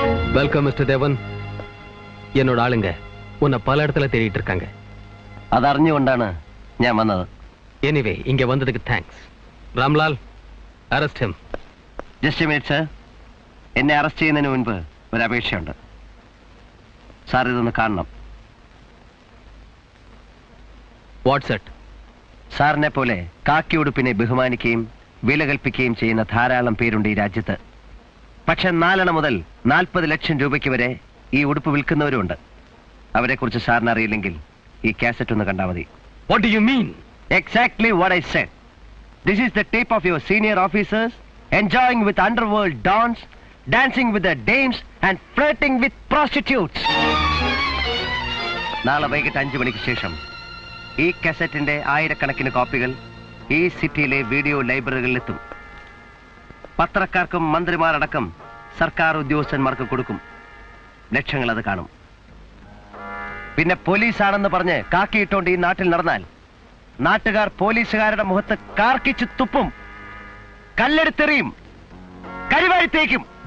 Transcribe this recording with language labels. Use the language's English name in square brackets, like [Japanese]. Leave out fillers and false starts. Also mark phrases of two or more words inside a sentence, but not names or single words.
[English] Welcome Mister Devan. [Tamil] என்னோட ஆளுங்க உன்னை பல இடத்துல தேடிட்டு இருக்காங்க. [Malayalam] അതറിഞ്ഞുകൊണ്ടാണ് ഞാൻ വന്നത്. എനിവേ ഇങ്ങ വന്നதுக்கு താങ്ക്സ്. രാംലാൽ, [English] arrest him. just a minute sir. [Malayalam] എന്നെ അറസ്റ്റ് ചെയ്യുന്നതിന് മുൻപ് ഒരു അപേക്ഷയുണ്ട്. സാർ ഇതൊന്ന് കാണണം. വാട്ട്സ് സാറിനെ പോലെ കാക്കി ഉടുപ്പിനെ ബഹുമാനിക്കുകയും വില കൽപ്പിക്കുകയും ചെയ്യുന്ന ധാരാളം പേരുണ്ട് ഈ രാജ്യത്ത്. പക്ഷെ 4 മുതൽ 40 ലക്ഷം രൂപയ്ക്ക് വരെ ഈ ഉടുപ്പ് വിൽക്കുന്നവരുണ്ട്. അവരെ കുറിച്ച് സാറിന് അറിയില്ലെങ്കിൽ ഈ കാസറ്റ് ഒന്ന് കണ്ടാൽ മതി. [English] What do you mean? Exactly what I said. This is the tape of your senior officers enjoying with underworld dons, dancing with the dames and flirting with prostitutes. [Malayalam] നാളെ വൈകിട്ട് 5 മണിക്ക് ശേഷം ഈ കാസറ്റിന്റെ ആയിരക്കണക്കിന് കോപ്പികൾ ഈ സിറ്റിയിലെ വീഡിയോ ലൈബ്രറികളിലെത്തും. പത്രക്കാർക്കും മന്ത്രിമാരടക്കം സർക്കാർ ഉദ്യോഗസ്ഥന്മാർക്ക് കൊടുക്കും. ലക്ഷങ്ങൾ അത് കാണും. പിന്നെ പോലീസാണെന്ന് പറഞ്ഞ് കാക്കിയിട്ടോണ്ട് ഈ നാട്ടിൽ നടന്നാൽ നാട്ടുകാർ പോലീസുകാരുടെ മുഖത്ത് കാർക്കിച്ചു തുപ്പും, കല്ലെടുത്തെറിയും, കരിവാരിത്തേക്കും.